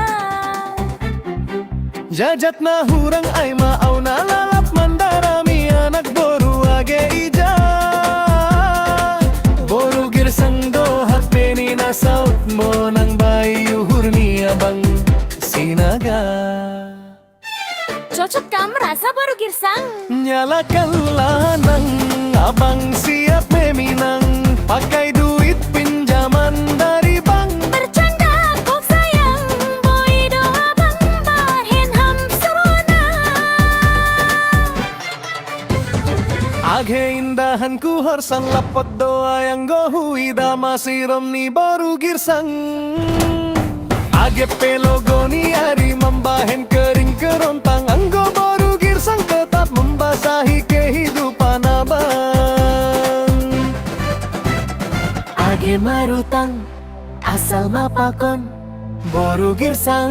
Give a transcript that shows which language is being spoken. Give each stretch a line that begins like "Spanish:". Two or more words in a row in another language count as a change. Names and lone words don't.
Batak Simalungun: Jajat na hurang ay maaw na lalap mandarami anak boru age ija. Boru girsang do hatbeni na saut mo nang bayuhur ni abang sinaga. Cocok kam rasa baru girsang.
Indonesian: Nyalakanlah nang abang siap meminang, pakai duit pinjaman dari bank. Bercanda kok sayang,
Batak Simalungun: boy doa bang bahen ham serona. Age indahan ku harsan lapot doa yang gohui dama siram ni baru girsang. Age pelogo ni ari membahen
Indonesian: kering kerontang,
Batak Simalungun: anggo baru girsang
Indonesian: tetap membasahi kehidupan abang.
Batak Simalungun: Age marutang asal mapakon baru girsang.